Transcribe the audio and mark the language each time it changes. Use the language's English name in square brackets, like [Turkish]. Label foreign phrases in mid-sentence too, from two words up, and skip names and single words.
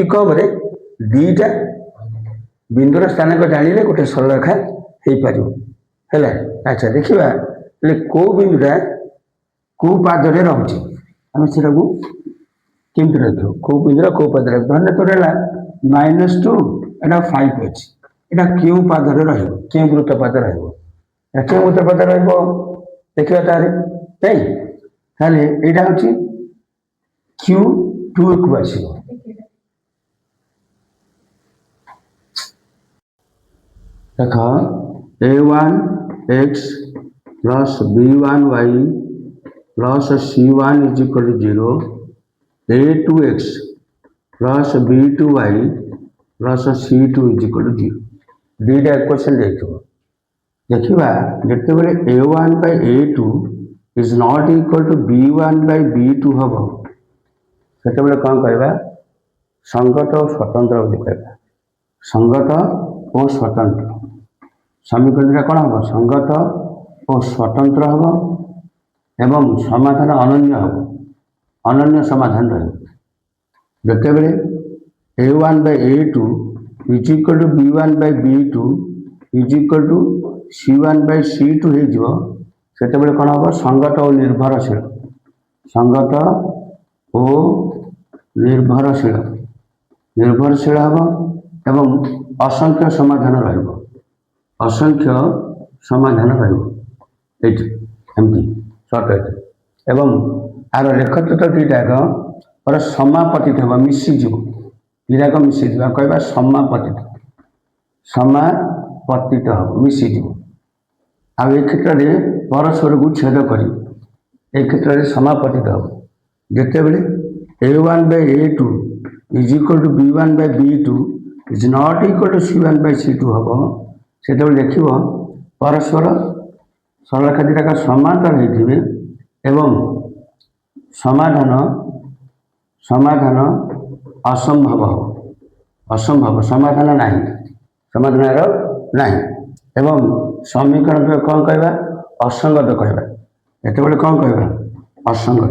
[Odia] କମରେ ଦୁଇଟା ବିନ୍ଦୁର ସ୍ଥାନାଙ୍କ ଜାଣିଲେ ଗୋଟେ ସରଳରେଖା ହେଇପାରିବ ହେଲା ଆଚ୍ଛା ଦେଖିବା ହେଲେ କେଉଁ ବିନ୍ଦୁଟା କେଉଁ ପାଦରେ ରହୁଛି ଆମେ ସେଟାକୁ କେମିତି ରଖିବ କେଉଁ ବିନ୍ଦୁର କେଉଁ ପାଦରେ ରଖିବ ଧରିଲେ ତୋର ହେଲା -2 ଏଇଟା 5 ଅଛି ଏଇଟା କେଉଁ ପାଦରେ ରହିବ କେଉଁ ବୃତ୍ତ ପାଦ ରହିବ କେଉଁ ବୃତ୍ତ ପାଦ ରହିବ ଦେଖିବା ତାହେଲେ ନାଇଁ ତାହେଲେ ଏଇଟା ହେଉଛି [English] q2 [Odia] କୁ ଆସିବ ଦେଖ [English] a1 x plus b1 y plus c1 is equal to 0 a2x plus b2 y plus c2 is equal to 0 [Odia] ଦୁଇଟା ଇକ୍ୱେସନ୍ ଦେଇଥିବ ଦେଖିବା ଯେତେବେଳେ [English] a1 by a2 is not equal to b1 by [Odia] b2 ହବ ସେତେବେଳେ କ'ଣ କହିବା ସଙ୍ଗତ ଓ ସ୍ୱତନ୍ତ୍ର ବୋଲି କହିବା ସଙ୍ଗତ ଓ ସ୍ୱତନ୍ତ୍ର ସମୀକରଣଟା କ'ଣ ହେବ ସଙ୍ଗତ ଓ ସ୍ୱତନ୍ତ୍ର ହେବ ଏବଂ ସମାଧାନ ଅନନ୍ୟ ହେବ ଅନନ୍ୟ ସମାଧାନ ରହିବ ଯେତେବେଳେ [English] a1 by a2 is equal to b1 by b2 is equal to c1 by c2 [Odia] ହେଇଯିବ ସେତେବେଳେ କ'ଣ ହେବ ସଙ୍ଗତ ଓ ନିର୍ଭରଶୀଳ ସଙ୍ଗତ ଓ ନିର୍ଭରଶୀଳ ହେବ ଏବଂ ଅସଂଖ୍ୟ ସମାଧାନ ରହିବ ଅସଂଖ୍ୟ ସମାଧାନ ରହିବ ଏଇଠି ଏମିତି ସର୍ଟ ଏଇଠି ଏବଂ ଆର ରେଖଚିତ୍ର ଦୁଇଟାକ ପରେ ସମାପତିତ ହେବ ମିଶିଯିବ ଦୁଇଟାକ ମିଶିଯିବ କହିବା ସମାପତିତ ହେବ ମିଶିଯିବ ଆଉ ଏ କ୍ଷେତ୍ରରେ ପରସ୍ପରକୁ ଛେଦ କରିବ ଏ କ୍ଷେତ୍ରରେ ସମାପତିତ ହେବ ଯେତେବେଳେ [English] a1 by a2 is equal to b1 by b2 is not equal to c1 by c2 [Odia] ହେବ ସେତେବେଳେ ଦେଖିବ ପରସ୍ପର ସରଳରେଖା ଦୁଇଟାକ ସମାନ୍ତର ହେଇଥିବେ ଏବଂ ସମାଧାନ ଅସମ୍ଭବ ସମାଧାନ ନାହିଁ ସମାଧାନର ନାହିଁ ଏବଂ ସମୀକରଣ କ'ଣ କହିବା ଅସଙ୍ଗତ କହିବା ଏତେବେଳେ କ'ଣ କହିବା ଅସଙ୍ଗତ।